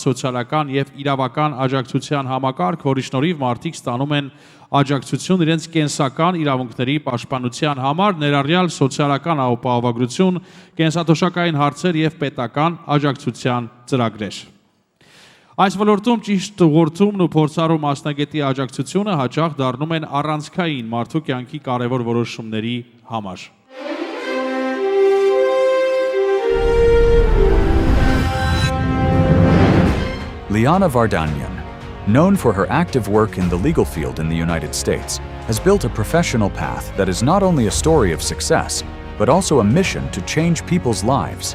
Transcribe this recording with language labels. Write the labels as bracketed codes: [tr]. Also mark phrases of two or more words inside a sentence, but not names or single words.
[hy] սոցիալական եւ իրավական աջակցության համակարգ, որի շնորհիվ մարդիկ ստանում են աջակցություն իրենց կենսական իրավունքների պաշտպանության համար, ներառյալ սոցիալական ապահովագրություն, կենսաթոշակային հարցեր եւ պետական աջակցության ծրագրեր։ Այս ոլորտում ճիշտ ուղղորդումն ու փորձառու մասնագետի աջակցությունը հաճախ դառնում են առանցքային մարդու կյանքի կարևոր որոշումների համար։ [en] Liana Vardanyan, known for her active work in the legal field in the United States, has built a professional path that is not only a story of success, but also a mission to change people's lives.